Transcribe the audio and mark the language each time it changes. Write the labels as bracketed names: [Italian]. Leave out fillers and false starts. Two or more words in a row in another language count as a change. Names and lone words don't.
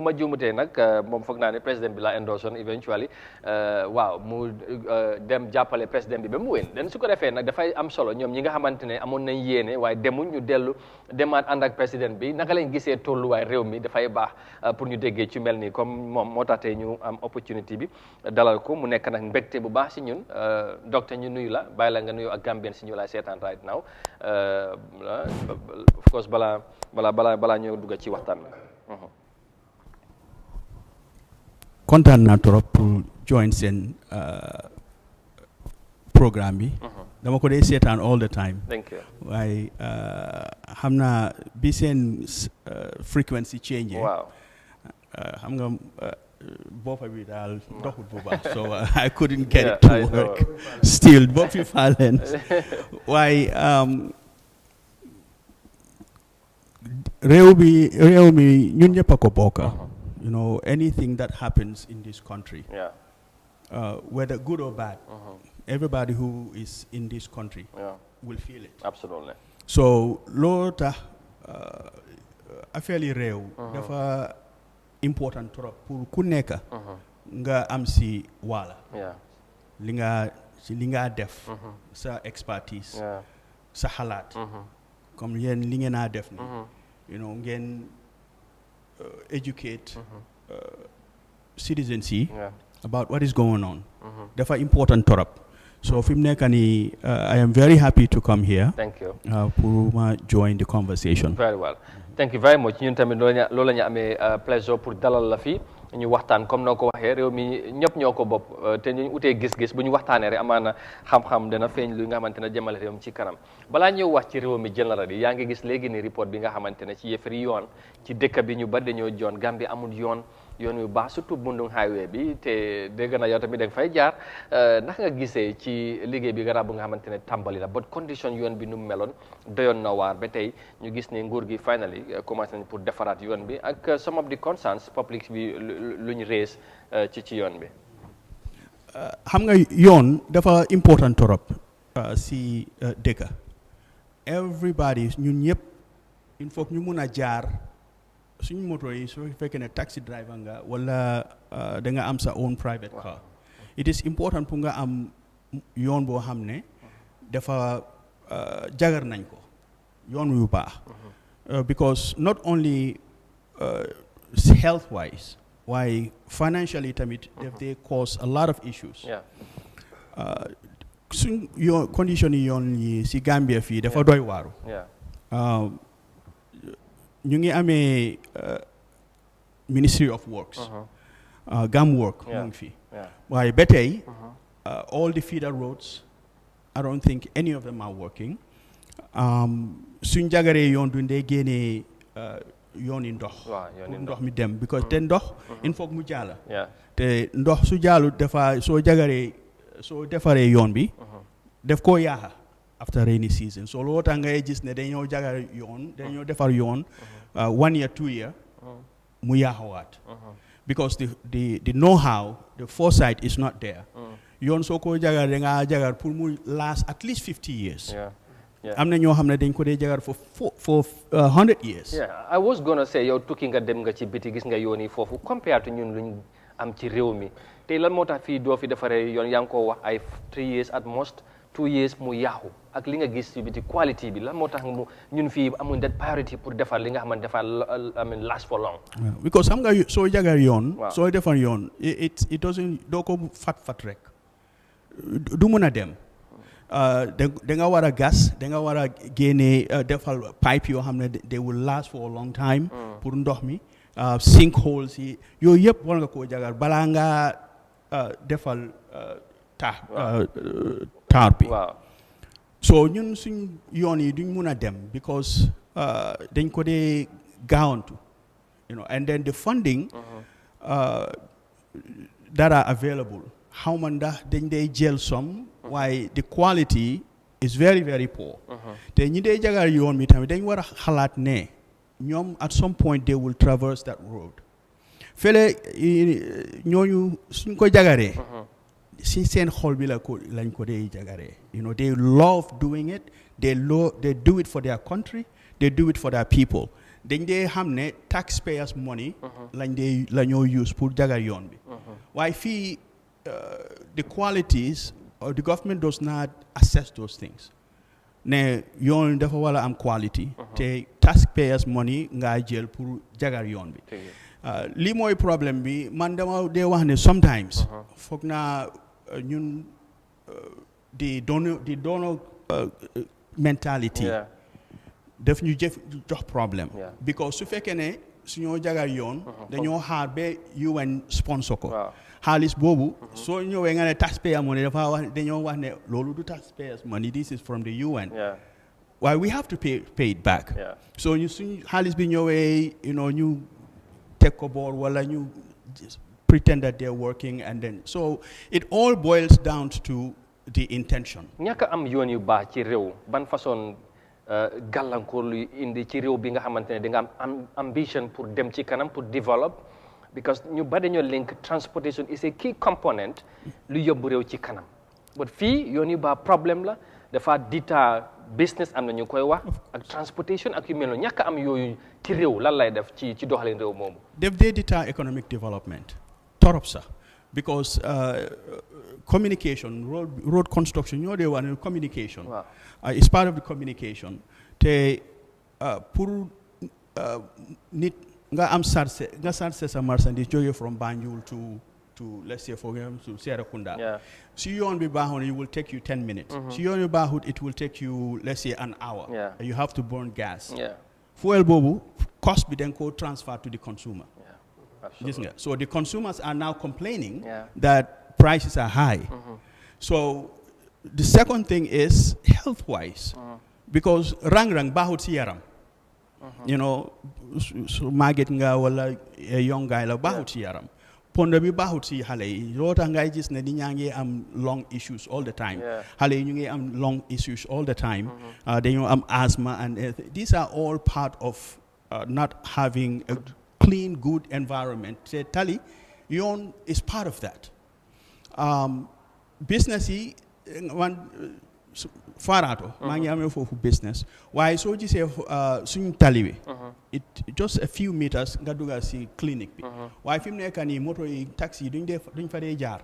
[Wolof] ma juumutee nag moom foog naa ne président bi la endorson eventually waaw mu dem jàppale président bi ba mu wén den su ko defee nag dafay am solo ñoom ñi nga xamante ne amoon nañ yéene waaye demuñ ñu dellu demaat ànd ak président bi naka lañ gisee tolluwaay réew mi dafay baax pour ñu déggee ci mel nii comme moom moo tax tey ñu am opportunité bi dalal ko mu nekk nag mbégte bu baax si ñun docteur ñu nuyu la bàyyi la nga nuyu ak Gambien si ñu lay seetaan [English] right now of course [Wolof] balaa ñëw dugg ci waxtaan bi. kontaan naa trop pour join seen programme bi. dama ko dee seetaan [English] all the time. Thank you. [Wolof] waaye xam naa bi seen [English] frequency change. [Wolof] waaw xam nga boppa bi daal doxul bu baax [English] so I couldn't get it to work. [Wolof] Still bopp fi faaleen waaye réew mi ñun ñëpp a ko bokka. [English] You know, anything that happens in this country, whether good or bad, everybody who is in this country will feel it. Absolutely. So, [Wolof] loolu tax affaire yi réew dafa important trop pour ku nekk nga am si wàlla li nga def sa expertise sa xalaat comme yéen li ngeen a def ni [English] you know [Wolof] ngeen [English] educate citizens [Wolof] yi [English] about what is going on. [Wolof] Dafa important torop. So fi mu nekk nii [English] I am very happy to come here. Thank you. Pour ma join the conversation. Very well. Thank you very much. [Wolof] ñun tamit loolu la ñu amee pleasure pour dalal la fi ñu waxtaan comme noo ko waxee réew mi ñëpp ñoo ko bopp te ñu utee gis-gis bu ñu waxtaanee rek amaana xam-xam dana feeñ lu nga xamante ne jëmale réew mi ci kanam balaa ñëw wax ci réew mi général yi yaa ngi gis léegi ni report bi nga xamante ne ci yëfari yoon ci dëkk bi ñu bari dañoo joon Gambie amul yoon yu baax surtout Bundung highway bi te dégg na yow tamit da nga fay jaar ndax nga gisee ci liggéey bi garab bu nga xamante ne tàmbali la but condition yoon bi nu mu meloon doyoon na waar ba tey ñu gis ne nguur gi finally commencé nañ pour defaraat yoon bi ak [English] some of the concerns [Wolof] public bi lu ñu rees ci yoon bi. xam nga yoon dafa important trop si dëkk everybody ñun ñëpp [French] il faut [Wolof] ñu mun a jaar suñu moto yi su fekkee ne [English] taxi driver [Wolof] nga wala da nga am sa [English] own private car it is important [Wolof] pour nga am yoon boo xam ne dafa jagar nañ ko yoon yu baax [English] because not only health wise [Wolof] waaye financially tamit [English] they cause a lot of issues [Wolof] suñ yoon condition yi yoon yi si Gambia fii dafa doy waaru ñu ngi amee Ministry of Works GAM work mu ngi fii waaye ba tey [English] all the feeder roads I don't think any of them are working [Wolof] suñ jagaree yoon du ndee génnee yoon yi ndox pour ndox mi dem because te ndox [French] il faut [Wolof] mu jaala te ndox su jaalu dafa soo defaree yoon bi def koo yaaxa [English] after rainy season [Wolof] so loolu tax ngay gis ne dañoo jagar yoon dañoo defar yoon 1 year 2 year mu yaaxawaat [English] because the know-how the foresight is not there [Wolof] yoon soo ko jagar da ngaa jagar pour mu [English] last at least 50 years [Wolof] am na ñoo xam ne dañ ko dee jagar [English] for 100 years. I was gonna say [Wolof] yow tukki nga dem nga ci biti gis nga yoon yi foofu [English] compared to [Wolof] ñun luñ am ci réew mi tey lan moo tax fii doo fi defaree yoon yaa ngi ko wax ay [English] 3 years at most 2 years [Wolof] mu yaaxu ak li nga gis ci biti quality bi lan moo tax mu ñun fii amuñ [English] that priority [Wolof] pour defar li nga xamante defar [English] I mean last for long. [Wolof] because xam nga soo jagar yoon. soo defar yoon [English] it doesn't [Wolof] doo ko fat rek du mun a dem. da nga war a gas da nga war a génne defal pipe yoo xam ne [English] they will last for a long time. [Wolof] pour ndox mi sinkholes yi yooyu yëpp war nga koo jagar balaa nga defal taar bi. so ñun suñ yoon yi duñ mun a dem because dañ ko dee gaawantu [English] and then the funding that are available how [Wolof] ma ndax dañ dee jël some waaye [English] the quality is very very poor. [Wolof] te ñi dee jagar yoon mi tamit dañ war a xalaat ne ñoom [English] at some point they will traverse that road [Wolof] fele ñooñu suñ ko jagaree si seen xol bi lañ ko dee jagaree [English] they love doing it they do it for their country they do it for their people [Wolof] dañ dee xam ne [English] taxpayers money [Wolof] la ñoo use pour jagar yoon bi waaye fii [English] the qualities or the government does not assess those things [Wolof] ne yoon dafa wala am quality te [English] taxpayers money [Wolof] nga jël pour jagar yoon bi lii mooy problème bi man dama dee wax ne sometimes foog naa ñun di [English] donor mentality [Wolof] daf ñu jox problème because su fekkee ne suñoo jagar yoon dañoo xaar ba UN [English] sponsor [Wolof] ko xaalis boobu soo ñëwee nga ne [English] taxpayer money [Wolof] dafa wax dañoo wax ne loolu du [English] taxpayers money this is from the UN why we have to pay it back so [Wolof] ñu suñ xaalis bi ñëwee ñu teg ko boor wala ñu [English] pretend that they're working and then so it all boils down to the intention. [Wolof] ñàkk am yoon yu baax ci réew ban façon gàllankoor lu indi ci réew bi nga xamante ne di nga am ambition pour dem ci kanam pour develop because ñu bari dañoo link [English] transportation is a key component [Wolof] lu yóbbu réew ci kanam but fii yoon yu baax problème la dafa dita business am na ñu koy wax ak transportation ak yu mel noonu ñàkk am yooyu ci réew lan lay def ci doxalin réew moomu. def dee dita [English] economic development [Wolof] torop sax [English] because communication road construction [Wolof] ñoo dee wax ne [English] communication is part of the communication [Wolof] te pour nit nga am sarse sa marchandise jóge [English] from Banjul to let's say for example to Serekunda [Wolof] si yoon bi baaxoon [English] it will take you 10 minutes [Wolof] si yoon bi baaxut [English] it will take you let's say an hour you have to burn gas fuel boobu cost bi then ko transfer to the consumer so the consumers are now complaining that prices are high so the second thing is health wise because [Wolof] rang baaxut si yaram so màgget nga wala [English] young guy [Wolof] la baaxut si yaram pondo bi baaxut si xale yi loo tax ngay gis ne di ñaa ngi am [English] lung issues all the time [Wolof] xale yi ñu ngi am [English] lung issues all the time [Wolof] dañoo am asthma [English] and these are all part of not having a clean good environment [Wolof] te tali yoon [English] is part of that business [Wolof] yi faaraato maa ngi amee foofu business waaye soo gisee suñ tali bi [English] it just a few meters [Wolof] nga dugal si clinique bi waaye fi mu nekk nii moto yi taxi yi duñ fa dee jaar